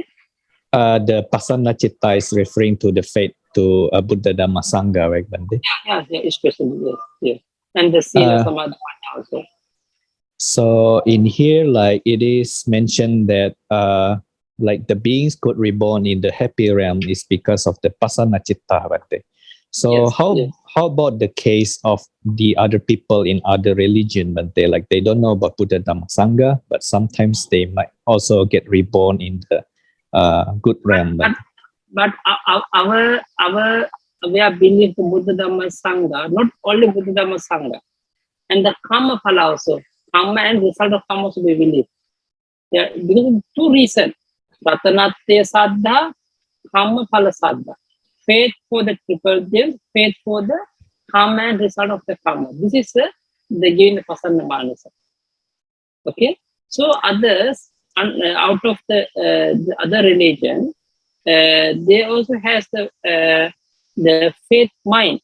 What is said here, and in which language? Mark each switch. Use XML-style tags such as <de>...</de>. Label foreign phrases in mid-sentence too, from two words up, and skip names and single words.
<en>The</en> <pi>Pasanna Citta</pi> <en>is referring to the faith to Buddha Dhamma Sangha, right, Bante? Yeah, especially, yes. And the sila Uh, samadhi also. So in here, like it is mentioned that like the beings could reborn in the happy realm is because of the</en> <pi>pasana citta,</pi> <en>Bhante. So Yes. how about the case of the other people in other religion, Bhante? Like they don't know about</en> <pi>Buddha Dhamma Sangha,</pi> <en>but sometimes they might also get reborn in the good realm, But, Bhante. but our we are believing the</en> <pi>Buddha Dhamma Sangha,</pi> <en>not only</en> <pi>Buddha Dhamma Sangha,</pi> <en>and the</en> <pi>karma phala</pi> <en>also.</en> <pi>Karma</pi> <en>and result of karma also we believe. Yeah, because of two reasons.</en> <pi>Ratanatya Saddha, karma phala Saddha.</pi> <en>Faith for the triple gems, faith for the karma and result of the karma. This is the giving the</en> <pi>Pasanna Manasa.</pi> <en>Okay, so others out of the other religion, they also has the faith mind.</en>